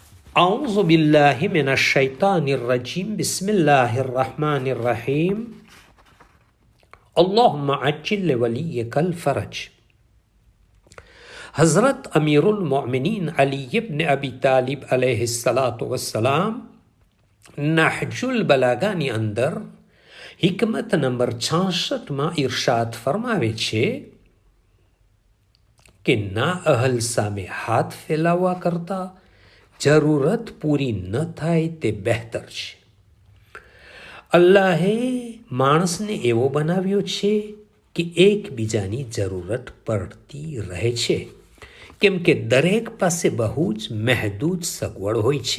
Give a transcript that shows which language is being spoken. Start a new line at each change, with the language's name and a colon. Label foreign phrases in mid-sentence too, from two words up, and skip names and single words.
Arabic: أعوذ بالله من الشيطان الرجيم بسم الله الرحمن الرحيم اللهم عجل لوليك الفرج.
Gujarati: हज़रत अमीरुल मोमिनीन अली इब्न अबी तालिब
Arabic: عليه الصلاة والسلام
Gujarati: नहजुल बलागाની અંદર હિકમત નંબર 66માં ઇરશાદ ફરમાવે છે કે ના અહલ સામે હાથ ફેલાવવા કરતા જરૂરત પૂરી ન થાય તે બહેતર છે. અલ્લાહે માણસને એવો બનાવ્યો છે કે એકબીજાની જરૂરત પડતી રહે છે, કેમ કે દરેક પાસે બહુ જ મહેદૂદ સગવડ હોય છે.